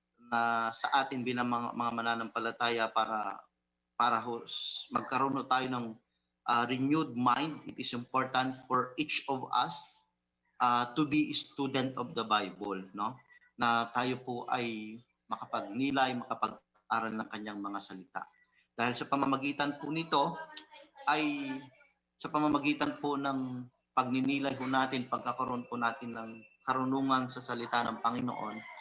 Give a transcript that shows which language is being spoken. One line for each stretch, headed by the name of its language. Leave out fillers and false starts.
Filipino: Na sa atin bilang mga mananampalataya para magkaroon ho tayo ng renewed mind.
English: It is important for each of us to be a student of the Bible, no?
Filipino: Na tayo po ay makapagnilay, makapag-aral ng kanyang mga salita. Dahil sa pamamagitan po nito ay sa pamamagitan po ng pagninilay po natin, pagkakaroon po natin ng karunungan sa salita ng Panginoon,